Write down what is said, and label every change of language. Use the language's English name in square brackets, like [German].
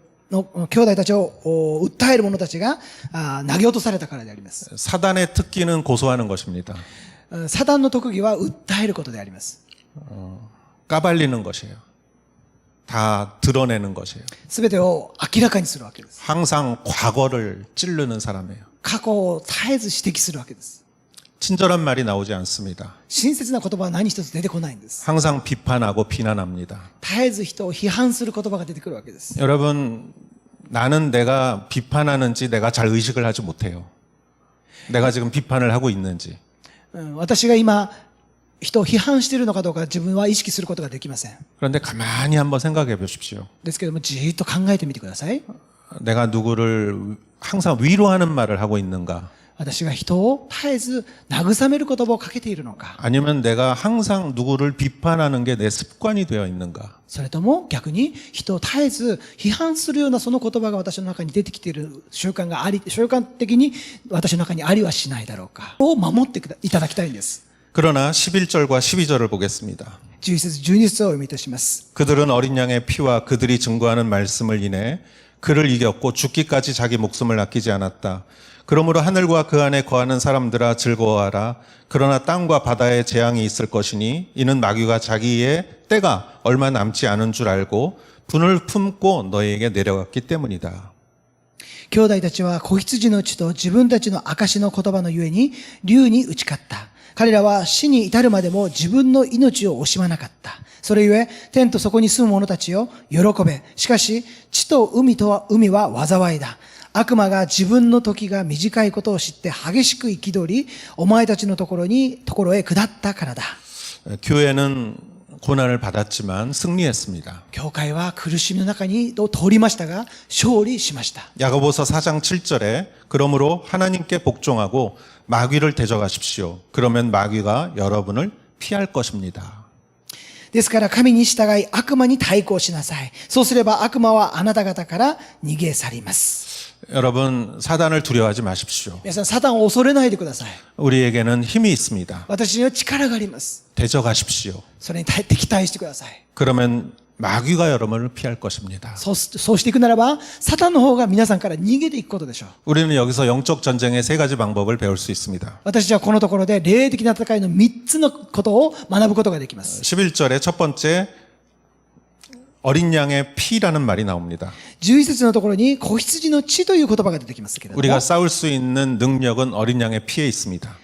[Japanese] 兄弟たちを訴える者たちが投げ落とされたからであります。 [Korean] 사단의 특기는 고소하는 것입니다. [Japanese] サタンの特技は訴えることであります。 [Korean] 까발리는 것이에요. 다 드러내는 것이에요. [Japanese] すべてを明らかにするわけです。 [Korean] 항상 과거를 찌르는 사람이에요. [Japanese] 過去を絶えず指摘するわけです。 [Korean] 친절한 말이 나오지 않습니다. [Japanese] 親切な言葉は何一つ出てこないんです。 [Korean] 항상 비판하고 비난합니다. [Japanese] 絶えず人を批判する言葉が出てくるわけです。 [Korean] 여러분, 나는 내가 비판하는지 내가 잘 의식을 하지 못해요. 내가 지금 비판을 하고 있는지. [Japanese] 私が今、人を批判しているのかどうか自分は意識することができません。 [Korean] 그런데 가만히 한번 생각해 보십시오. [Japanese] ですけども、じーっと考えてみてください。 [Korean] 내가 누구를 항상 위로하는 말을 하고 있는가? [Japanese] 私が人を絶えず慰める言葉をかけているのか、 [Korean] 아니면 내가 항상 누구를 비판하는 게 내 습관이 되어 있는가? [Japanese] それとも逆に人を絶えず批判するようなその言葉が私の中に出てきている習慣があり、習慣的に私の中にありはしないだろうかを守っていただきたいんです。 [Korean] 그러나 11절과 12절을 보겠습니다. [Japanese] 11節12節をお読みいたします。 [Korean] 그들은 어린 양의 피와 그들이 증거하는 말씀을 인해 그를 이겼고 죽기까지 자기 목숨을 아끼지 않았다. 그러므로 하늘과 그 안에 거하는 사람들아 즐거워하라. 그러나 땅과 바다에 재앙이 있을 것이니 이는 마귀가 자기의 때가 얼마 남지 않은 줄 알고 분을 품고 너희에게 내려갔기 때문이다. [Japanese] 兄弟たちは子羊の血と自分たちの証の言葉のゆえに竜に打ち勝った。彼らは死に至るまでも自分の命を惜しまなかった。それゆえ、天とそこに住む者たちよ、喜べ。しかし、地と海は災いだ。悪魔が自分の時が短いことを知って激しく憤り、お前たちのところへ下ったからだ。 [Korean] 교회는 고난을 받았지만 승리했습니다. [Japanese] 教会は苦しみの中に通りましたが、勝利しました。 [Korean] 야고보서 4장 7절에 그러므로 하나님께 복종하고 마귀를 대적하십시오. 그러면 마귀가 여러분을 피할 것입니다. [Japanese] ですから神に従い悪魔に対抗しなさい。そうすれば悪魔はあなた方から逃げ去ります。 [Korean] 여러분 사단을 두려워하지 마십시오. [Japanese] 皆さん、サタンを恐れないでください。 [Korean] 우리에게는 힘이 있습니다. [Japanese] 私には力があります。 [Korean] 대적하십시오. [Japanese] それに敵対してください。 [Korean] 그러면 마귀가 여러분을 피할 것입니다. [Japanese] そうしていくならば、サタンの方が皆さんから逃げていくことでしょう。 [Korean] 우리는 여기서 영적 전쟁의 세 가지 방법을 배울 수 있습니다. [Japanese] 私たちはこのところで霊的な戦いの3つのことを学ぶことができます。 [Korean] 11절에 첫 번째 어린 양의 피라는 말이 나옵니다. [Japanese] 11節のところに子羊の血という言葉が出てきますけれども、 [Korean] 우리가 싸울 수 있는 능력은 어린 양의 피에 있습니다.